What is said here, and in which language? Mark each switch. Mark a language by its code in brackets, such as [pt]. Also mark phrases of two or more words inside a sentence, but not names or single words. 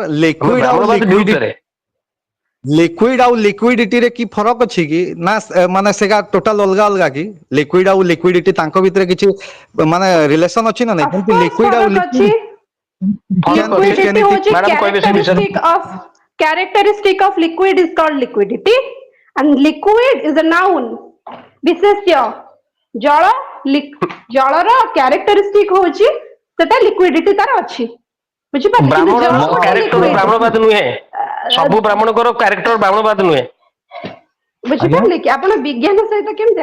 [or] ଆମେ ବ୍ରାହ୍ମଣବାଦ ବିରୁଦ୍ଧରେ। ଲିକ୍ୱିଡ ଆଉ ଲିକ୍ୱିଡିଟିରେ କି ଫରକ ଅଛି କି? ନା ମାନେ ସେଟା ଟୋଟାଲ ଅଲଗା ଅଲଗା କି? ଲିକ୍ୱିଡ ଆଉ ଲିକ୍ୱିଡିଟି ତାଙ୍କ ଭିତରେ କିଛି ମାନେ ରିଲେସନ ଅଛି ନା ନାଇଁ? ଯେମିତି [en] of course [or] ଲିକ୍ୱିଡ ଆଉ ଫରକ ଅଛି। ଫରକ ଅଛି। Liquidity ହଉଛି ମ୍ୟାଡାମ କହିବେ ସେ ବିଷୟରେ। [en] characteristic of liquid is called liquidity and liquid is a noun, [or] ବିଶେଷ୍ୟ। ଜଳ ଜଳର କ୍ୟାରେକ୍ଟରିଷ୍ଟିକ ହଉଛି ସେଟା ଲିକ୍ୱିଡିଟି ତାର ଅଛି, ବୁଝିପାରିଲେ? କିନ୍ତୁ ବ୍ରାହ୍ମଣର ଜଳ ଗୋଟେ କ୍ୟାରେକ୍ଟର ଲିକ୍ୱିଡ, ବ୍ରାହ୍ମଣବାଦ ନୁହେଁ। ସବୁ ବ୍ରାହ୍ମଣଙ୍କର କ୍ୟାରେକ୍ଟର ବ୍ରାହ୍ମଣବାଦ ନୁହେଁ। ଆଜ୍ଞା ବୁଝିପାରିଲେ କି? ଆପଣ ବିଜ୍ଞାନ ସହିତ କେମିତି